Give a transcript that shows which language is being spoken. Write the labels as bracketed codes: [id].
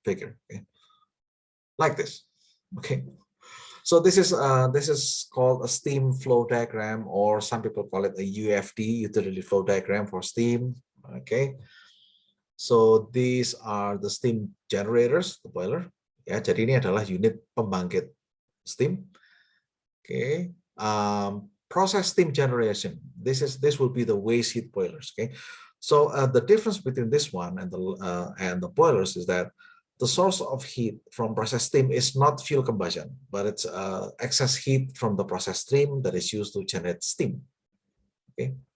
[en] Okay, like this. Okay, so this is called a steam flow diagram, or some people call it a UFD, utility flow diagram for steam. Okay, so these are the steam generators, the boiler. [id] Ya, jadi ini adalah unit pembangkit steam. [en] Okay, process steam generation. This will be the waste heat boilers. Okay, so the difference between this one and the boilers is that the source of heat from process steam is not fuel combustion, but it's excess heat from the process stream that is used to generate steam. Okay.